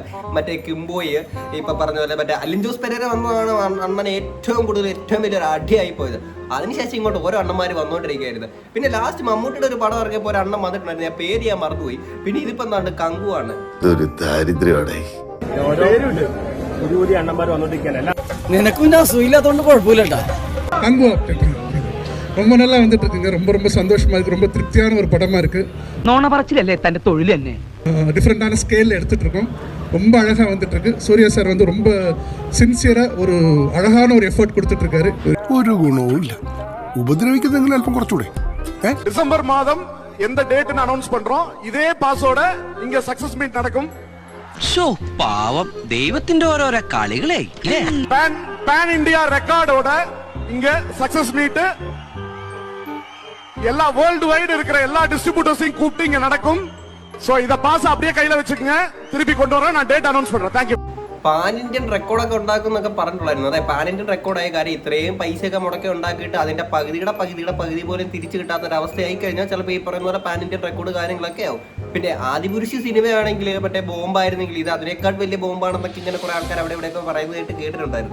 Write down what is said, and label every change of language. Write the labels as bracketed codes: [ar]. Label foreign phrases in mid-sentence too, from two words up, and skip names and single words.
[ml] മറ്റേ കിംബോയ്, ഇപ്പൊ പറഞ്ഞ പോലെ മറ്റേ അലിൻ ജോസ് പെരേര വന്നതാണ് അണ്ണന് ഏറ്റവും വലിയൊരു അടിയായി പോയത്. അതിനുശേഷം ഇങ്ങോട്ട് ഓരോ അണ്ണന്മാര് വന്നോണ്ടിരിക്കുകയായിരുന്നു. പിന്നെ ലാസ്റ്റ് മമ്മൂട്ടിയുടെ ഒരു പടം ഇറങ്ങിയപ്പോ ഒരു അണ്ണൻ വന്നിട്ടുണ്ടായിരുന്നു. ഞാൻ പേര് ഞാൻ മറന്നുപോയി. പിന്നെ ഇതിപ്പോ എന്താണ് കങ്കുവാണ്. നിനക്കും ഞാൻ സുഖമില്ലാത്തോണ്ട് കുഴപ്പമില്ലട്ടാ. [ta] ரொம்ப நல்லா வந்துட்டு இருக்குங்க. ரொம்ப ரொம்ப சந்தோஷமா இருக்கு. ரொம்ப திருப்தியான ஒரு படமா இருக்கு. [ml] നോണ പറച്ചിലല്ലേ തന്റെ തൊഴിൽ തന്നെ. [ta] டிஃப்ரெண்டான ஸ்கேல்ல எடுத்துட்டு இருக்கோம். ரொம்ப அழகா வந்துட்டு இருக்கு. சூர்யா சார் வந்து ரொம்ப சின்சியரா ஒரு அழகான ஒரு எஃபர்ட் கொடுத்துட்டு இருக்காரு. [ml] ഒരു ഗുണവും ഇല്ല. ഉപദ്രവിക്കുന്നെങ്കിലും അല്പം കുറച്ചുകൂടെ. [ta] டிசம்பர் மாதம் எந்த டேட்னு அனௌன்ஸ் பண்றோம். இதே பாஸோட இங்க [en] success meet [ta] நடக்கும். [ml] പാവം ദൈവത്തിന്റെ ഓരോരോ കളികളെ. [en] pan India [ta] ரெக்கார்டோட இங்க [en] success meet [ta] எல்லா [en] world wide [ta] இருக்கிற எல்லா டிஸ்ட்ரிபியூட்டர்ஸையும் கூப்பிட்டு இங்க நடக்கும். சோ இத பாஸ் அப்படியே கையில வச்சுக்கங்க. திருப்பி கொண்டு வரேன். நான் [en] date announce [ta] பண்றேன். [en] Thank you. pan Indian [ml] റെക്കോർഡൊക്കെ ഉണ്ടാക്കുന്നൊക്കെ പറഞ്ഞിട്ടുണ്ടായിരുന്നു. അതെ, [en] pan Indian [ml] റെക്കോർഡായ കാര്യം ഇത്രയും പൈസയൊക്കെ മുടക്കി ഉണ്ടാക്കിയിട്ട് അതിന്റെ പകുതി പോലും തിരിച്ചു കിട്ടാത്ത ഒരു അവസ്ഥയായി കഴിഞ്ഞാൽ ചിലപ്പോൾ ഈ പറയുന്ന പോലെ [en] pan Indian [ml] റെക്കോർഡ് കാര്യങ്ങളൊക്കെ ആവും. പിന്നെ ആദിപുരുഷ് സിനിമയാണെങ്കിൽ മറ്റേ ബോംബായിരുന്നെങ്കിൽ ഇത് അതിനേക്കാൾ വലിയ ബോംബാണെന്നൊക്കെ ഇങ്ങനെ കുറെ ആൾക്കാർ അവിടെ ഇവിടെയൊക്കെ പറയുന്നതായിട്ട് കേട്ടിട്ടുണ്ടായിരുന്നു.